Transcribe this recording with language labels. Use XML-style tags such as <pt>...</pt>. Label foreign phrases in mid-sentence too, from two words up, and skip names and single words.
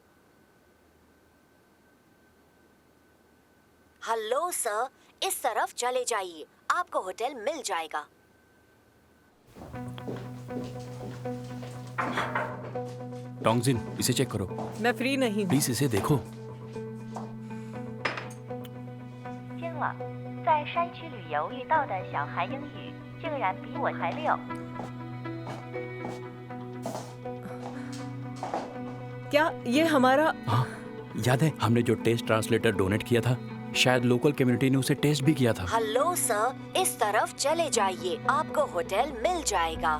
<en>hello sir,</en> <hi>इस तरफ चले जाइए, आपको होटल मिल जाएगा। टोंगजिन, इसे चेक करो। मैं फ्री नहीं हूँ। प्लीज इसे देखो।</hi> <zh>惊了，在山区旅游遇到的小孩英语竟然比我还溜。</zh> <hi>क्या ये हमारा? हाँ, याद है हमने जो</hi> <en>test translator</en> <hi>डोनेट किया था? शायद</hi> <en>local community</en> <hi>ने उसे टेस्ट भी किया था।</hi> <en>hello sir,</en> <hi>इस तरफ चले जाइए, आपको होटल मिल जाएगा।</hi>